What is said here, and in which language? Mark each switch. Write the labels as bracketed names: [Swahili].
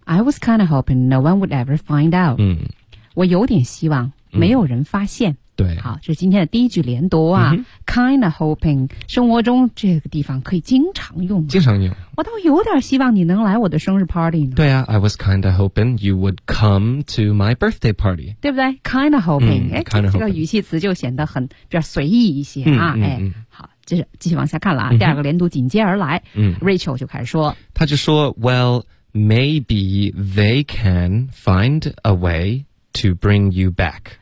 [English] I was kind of hoping no one would ever find out.、 [Chinese] 我有点希望没有人发现、对，好，这是今天的第一句连读啊、 [English] Kind of hoping， [Chinese] 生活中这个地方可以经常用、经常用。我倒有点希望你能来我的生日 party 呢。对啊， [English] I was kind of hoping you would come to my birthday party， [Chinese] 对不对？ [English] Kind of hoping、 kind of hoping， [Chinese] 这个语气词就显得很比较随意一些啊、好，就是继续往下看了啊、第二个连读紧接而来、Rachel 就开始说，他就说 [English] Well, maybe they can find a way to bring you back，